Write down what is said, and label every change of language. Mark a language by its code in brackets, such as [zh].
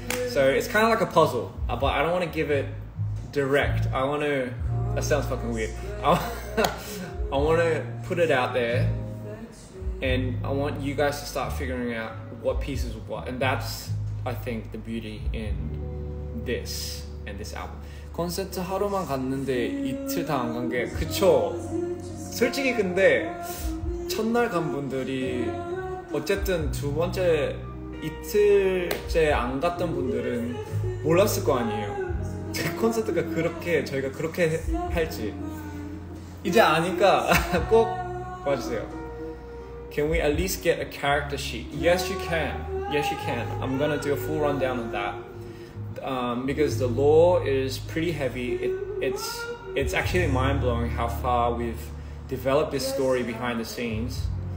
[en] So it's kind of like a puzzle, but I don't want to give it direct. That sounds fucking weird. I want to put it out there, and I want you guys to start figuring out what pieces of what. And that's, I think, the beauty in this and this album. [ko] 콘서트 하루만 갔는데 이틀 다 안 간 게, 그쵸. 솔직히 근데 첫날 간 분들이 어쨌든 두 번째 이틀째 안 갔던 분들은 몰랐을 거 아니에요. 콘서트가 저희가 그렇게 할지. 이제 아니까 꼭 와주세요. [en] Can we at least get a character sheet? Yes, you can. Yes, you can. I'm gonna do a full rundown on that. Because the lore is pretty heavy. It's actually mind-blowing how far we've developed this story behind the scenes.